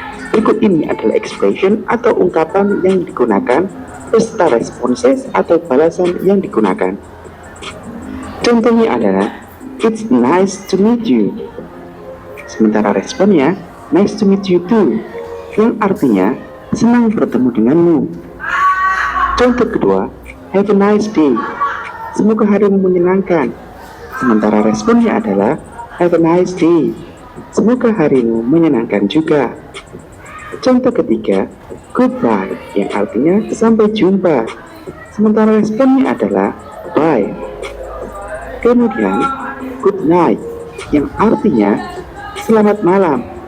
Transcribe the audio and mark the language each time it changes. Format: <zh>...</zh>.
<id>Berikut ini adalah expression atau ungkapan yang digunakan beserta responses atau balasan yang digunakan. Contohnya adalah</id> <en>it's nice to meet you.</en> <id>Sementara responnya</id> <en>nice to meet you too,</en> <id>yang artinya senang bertemu denganmu. Contoh kedua,</id> <en>have a nice day.</en> <id>Semoga harimu menyenangkan. Sementara responnya adalah</id> <en>have a nice day.</en> <id>Semoga harimu menyenangkan juga. Contoh ketiga, goodbye, yang artinya sampai jumpa. Sementara responnya adalah bye. Kemudian, good night, yang artinya selamat malam.</id>